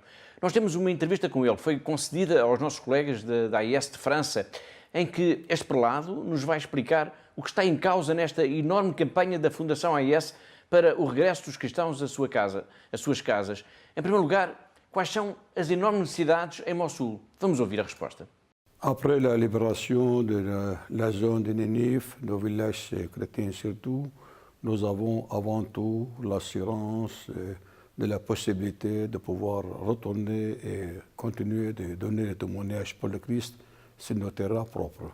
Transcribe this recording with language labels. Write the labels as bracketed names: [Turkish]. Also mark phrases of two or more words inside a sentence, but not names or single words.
[Portuguese] Nós temos uma entrevista com ele, foi concedida aos nossos colegas da AIS de França, em que este prelado nos vai explicar o que está em causa nesta enorme campanha da Fundação AIS para o regresso dos cristãos às suas casas. Em primeiro lugar, quais são as enormes necessidades em Mossul? Vamos ouvir a resposta. [French] Après la libération de la zone de Nénive, nos villages chrétiens surtout, nous avons avant tout l'assurance de la possibilité de pouvoir retourner et continuer de donner le témoignage pour le Christ sur nos terrains propres.